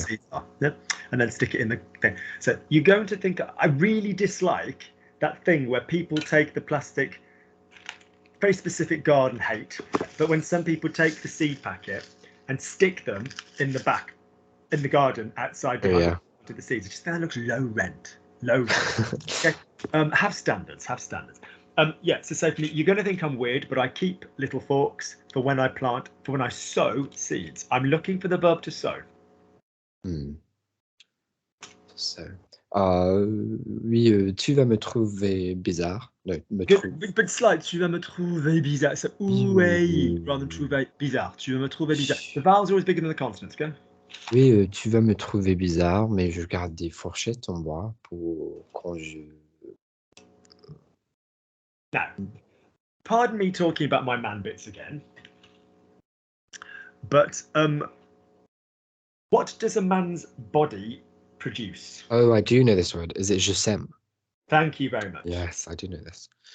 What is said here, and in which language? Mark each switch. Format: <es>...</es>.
<en>The seeds are, and then stick it in the thing. So you're going to think I really dislike that thing where people take the plastic, very specific garden hate, but when some people take the seed packet and stick them in the back, in the garden outside to the seeds. It just kind of looks low rent. Okay. Have standards. So say for me, you're going to think I'm weird, but I keep little forks for when I plant, for when I sow seeds. I'm looking for the verb to sow.</en> <fr>So, oui, tu vas me trouver bizarre.</fr> <en>No, But slight,</en> <fr>tu vas me trouver bizarre. So, oui,</fr> <en>rather than</en> <fr>trouver bizarre. Tu vas me trouver bizarre.</fr> <en>The vowels are always bigger than the consonants, okay?</en> <fr>Oui, tu vas me trouver bizarre, mais je garde des fourchettes en bois pour quand je.</fr> <en>Now, pardon me talking about my man bits again, but what does a man's body produce? Oh, I do know this word. Is it</en> <fr>je sème?</fr> <en>Thank you very much. Yes, I do know this.</en>